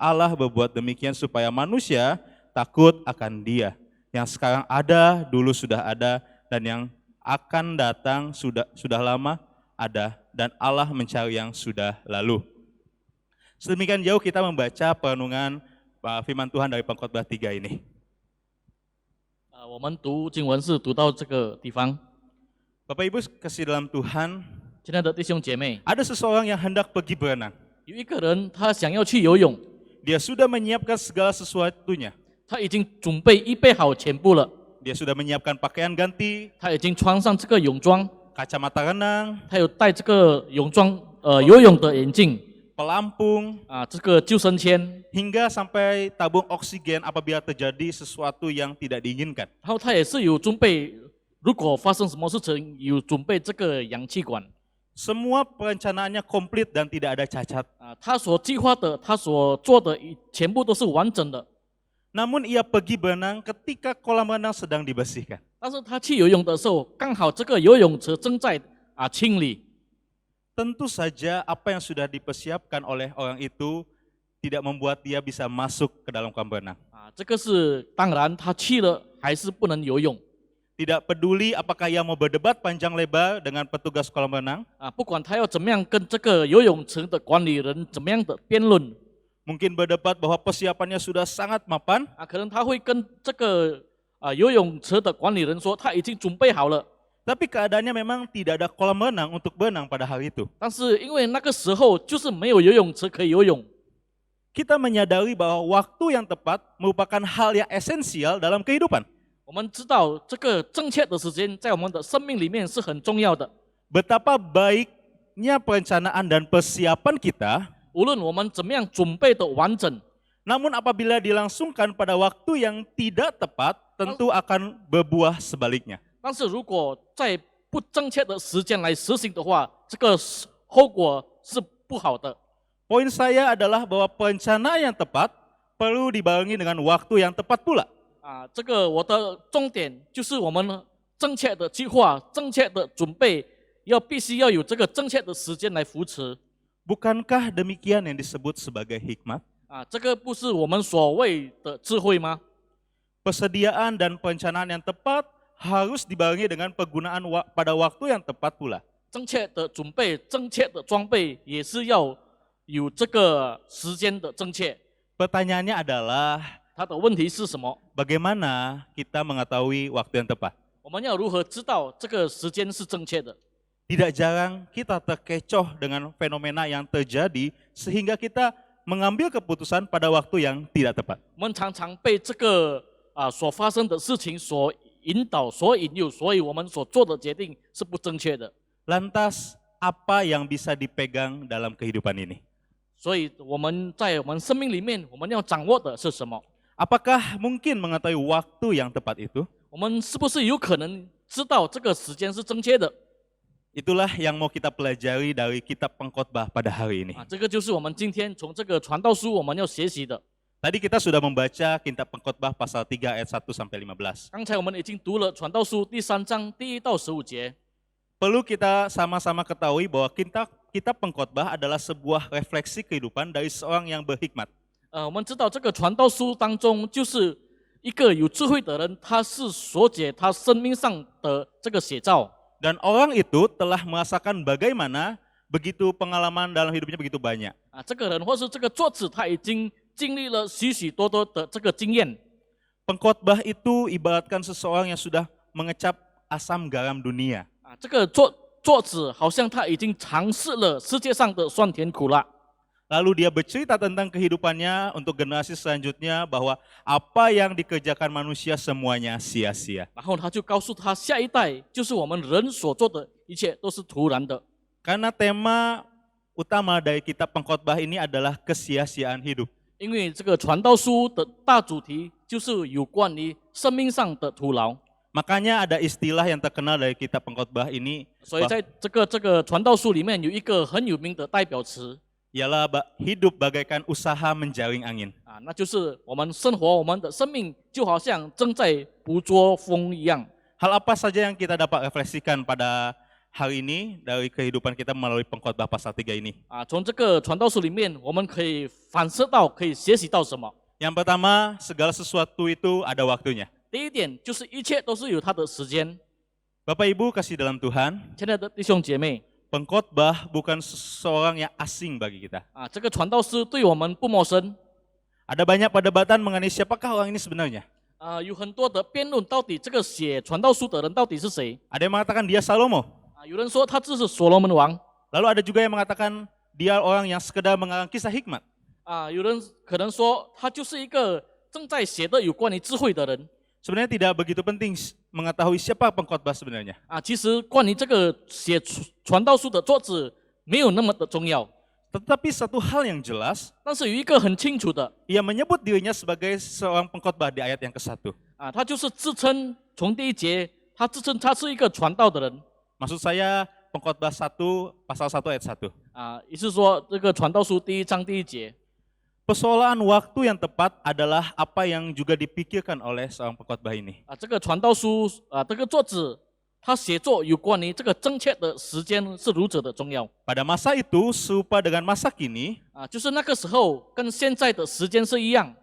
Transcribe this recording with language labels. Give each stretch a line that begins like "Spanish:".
Indonesian: Allah berbuat demikian supaya manusia takut akan Dia. Yang sekarang ada, dulu sudah ada, dan yang akan datang sudah lama ada, dan Allah mencari yang sudah lalu. Sedemikian jauh kita membaca perenungan firman Tuhan dari Pengkhotbah 3 ini.
Chinese: 我们读经文是读到这个地方。
Indonesian: Bapak Ibu kasih dalam Tuhan,
Chinese: 亲爱的弟兄姐妹，
Indonesian: ada seseorang yang hendak pergi berenang.
Chinese: 有一个人他想要去游泳，
Indonesian: Dia sudah menyiapkan segala sesuatunya.
Chinese: 他已经准备预备好全部了，
Indonesian: Dia sudah menyiapkan pakaian ganti,
Chinese: 他已经穿上这个泳装，
Indonesian: kacamata renang,
Chinese: 他有戴这个泳装游泳的眼镜，
Indonesian: pelampung,
Chinese: 这个救生圈，
Indonesian: hingga sampai tabung oksigen apabila terjadi sesuatu yang tidak diinginkan.
Chinese: 然后他也是有准备，如果发生什么事情，有准备这个氧气管。
Indonesian: Semua perencanaannya komplit dan tidak ada cacat.
Chinese: 他所计划的，他所做的，全部都是完整的。
Indonesian: Namun ia pergi berenang ketika kolam renang sedang dibersihkan.
Chinese: 但是他去游泳的时候，刚好这个游泳池正在清理。
Indonesian: Tentu saja apa yang sudah dipersiapkan oleh orang itu tidak membuat dia bisa masuk ke dalam kolam renang.
Chinese: 这个是当然，他去了还是不能游泳。
Indonesian: Tidak peduli apakah ia mau berdebat panjang lebar dengan petugas kolam renang.
Chinese: 不管他要怎么样跟这个游泳池的管理人怎么样的辩论。
Indonesian: Mungkin berdebat bahwa persiapannya sudah sangat mapan.
Chinese: 可能他会跟这个游泳池的管理人说，他已经准备好了。
Indonesian: Tapi keadaannya memang tidak ada kolam renang untuk berenang pada hari itu.
Chinese: 但是因为那个时候就是没有游泳池可以游泳。
Indonesian: Kita menyadari bahwa waktu yang tepat merupakan hal yang esensial dalam kehidupan.
Chinese: 我们知道这个正确的时间在我们的生命里面是很重要的。
Indonesian: Betapa baiknya perencanaan dan persiapan kita.
Chinese: 无论我们怎么样准备的完整，
Indonesian: Namun apabila dilangsungkan pada waktu yang tidak tepat, tentu akan berbuah sebaliknya.
Chinese: 但是如果在不正确的时间来实行的话，这个后果是不好的。
Indonesian: Poin saya adalah bahwa perencanaan yang tepat perlu dibarengi dengan waktu yang tepat pula.
Chinese: 这个我的重点就是我们正确的计划、正确的准备，必须要有这个正确的时间来扶持。
Indonesian: Bukankah demikian yang disebut sebagai hikmat?
Chinese: 这个不是我们所谓的智慧吗？
Indonesian: Persediaan dan perencanaan yang tepat harus dibarengi dengan penggunaan pada waktu yang tepat pula.
Chinese: 正确的准备、正确的装备，也是要有这个时间的正确。
Indonesian: Pertanyaannya adalah,
Chinese: 它的问题是什么？
Indonesian: bagaimana kita mengetahui waktu yang tepat?
Chinese: 我们要如何知道这个时间是正确的？
Indonesian: Tidak jarang kita terkecoh dengan fenomena yang terjadi sehingga kita mengambil keputusan pada waktu yang tidak tepat.
Chinese: 我们常常被这个所发生的事情所引导、所引诱，所以我们所做的决定是不正确的。
Indonesian: Lantas apa yang bisa dipegang dalam kehidupan ini?
Chinese: 所以我们在我们生命里面，我们要掌握的是什么？
Indonesian: Apakah mungkin mengetahui waktu yang tepat itu?
Chinese: 我们是不是有可能知道这个时间是正确的？
Indonesian: Itulah yang mau kita pelajari dari kitab pengkhotbah pada hari ini.
Chinese: 这个就是我们今天从这个传道书我们要学习的。
Indonesian: Tadi kita sudah membaca kitab pengkhotbah pasal 3 ayat 1 sampai 15.
Chinese: 刚才我们已经读了传道书第3章第1到15节。
Indonesian: Perlu kita sama-sama ketahui bahwa kitab pengkhotbah adalah sebuah refleksi kehidupan dari seorang yang berhikmat.
Chinese: 我们知道这个传道书当中，就是一个有智慧的人，他是所解他生命上的这个写照。
Indonesian: Dan orang itu telah merasakan bagaimana begitu pengalaman dalam hidupnya begitu banyak.
Chinese: 这个人或是这个作者，他已经经历了许许多多的这个经验。
Indonesian: Pengkhotbah itu ibaratkan seseorang yang sudah mengecap asam garam dunia.
Chinese: 这个作者好像他已经尝试了世界上的酸甜苦辣。
Indonesian: Lalu dia bercerita tentang kehidupannya untuk generasi selanjutnya bahwa apa yang dikerjakan manusia semuanya sia-sia.
Chinese: 然后他就告诉他下一代，就是我们人所做的一切都是徒然的。
Indonesian: Karena tema utama dari kitab pengkhotbah ini adalah kesia-siaan hidup.
Chinese: 因为这个传道书的大主题就是有关于生命上的徒劳。
Indonesian: Makanya ada istilah yang terkenal dari kitab pengkhotbah ini,
Chinese: 所以在这个传道书里面有一个很有名的代表词，
Indonesian: ialah hidup bagaikan usaha menjaring angin.
Chinese: 那就是我们生活，我们的生命就好像正在捕捉风一样。
Indonesian: Hal apa saja yang kita dapat refleksikan pada hari ini dari kehidupan kita melalui pengkhotbah pasal 3 ini?
Chinese: 从这个传道书里面，我们可以反射到，可以学习到什么？
Indonesian: Yang pertama, segala sesuatu itu ada waktunya.
Chinese: 第一点就是一切都是有它的时间。
Indonesian: Bapak Ibu kasih dalam Tuhan,
Chinese: 亲爱的弟兄姐妹，
Indonesian: pengkhotbah bukan seseorang yang asing bagi kita.
Chinese: 这个传道师对我们不陌生。
Indonesian: Ada banyak perdebatan mengenai siapakah orang ini sebenarnya.
Chinese: 有很多的辩论，到底这个写传道书的人到底是谁？
Indonesian: Ada yang mengatakan dia Salomo.
Chinese: 有人说他就是所罗门王，
Indonesian: Lalu ada juga yang mengatakan dia orang yang sekedar mengarang kisah hikmat.
Chinese: 有人可能说他就是一个正在写的有关于智慧的人。
Indonesian: Sebenarnya tidak begitu penting mengetahui siapa pengkhotbah sebenarnya.
Chinese: 其实关于这个写传道书的作者没有那么的重要。
Indonesian: Tetapi satu hal yang jelas,
Chinese: 但是有一个很清楚的
Indonesian: ia menyebut dirinya sebagai seorang pengkhotbah di ayat yang ke-1.
Chinese: 啊，他就是自称从第一节，他自称他是一个传道的人
Indonesian: Maksud saya pengkhotbah 1 pasal 1 ayat 1.
Chinese: 啊，也就是说这个传道书第1章第1节
Indonesian: Persoalan waktu yang tepat adalah apa yang juga dipikirkan oleh seorang pengkhotbah ini.
Chinese: 啊，这个传道书啊，这个作者他写作有关于这个正确的时间是如此的重要
Indonesian: Pada masa itu, serupa dengan masa kini,
Chinese: 啊，就是那个时候跟现在的时间是一样，